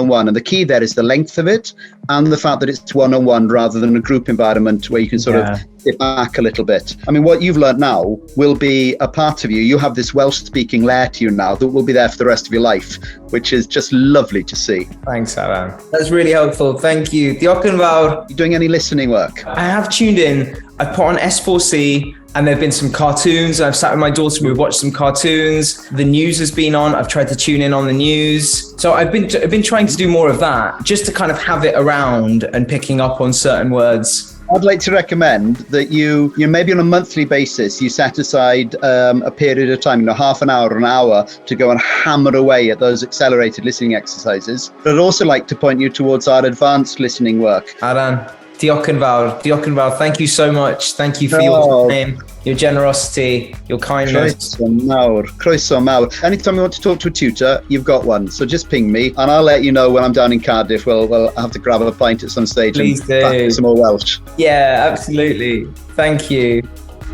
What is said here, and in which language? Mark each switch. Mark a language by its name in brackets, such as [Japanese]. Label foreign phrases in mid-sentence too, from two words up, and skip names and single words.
[English] And the key there is the length of it and the fact that it's one-on-one rather than a group environment where you can sort of sit back a little bit. I mean, what you've learned now will be a part of you. You have this Welsh-speaking layer to you now that will be there for the rest of your life, which is just lovely to see. Thanks, Aran. That's really helpful. Thank you. [Welsh] Diolch yn fawr. [English] You doing any listening work? I have tuned in. I've put on S4C, and there've been some cartoons. I've sat with my daughter, we've watched some cartoons. The news has been on. I've tried to tune in on the news. So I've been trying to do more of that, just to kind of have it around and picking up on certain words. I'd like to recommend that you maybe on a monthly basis, you set aside a period of time, half an hour or an hour to go and hammer away at those accelerated listening exercises. But I'd also like to point you towards our advanced listening work. Aran, [Welsh] diolch yn fawr. [English] Thank you so much. Thank you for your time, your generosity, your kindness. [Welsh] Croeso mawr. [English] Anytime you want to talk to a tutor, you've got one. So just ping me and I'll let you know when I'm down in Cardiff. We'll have to grab a pint at some stage. Please and do. practice some more Welsh. Yeah, absolutely. Thank you.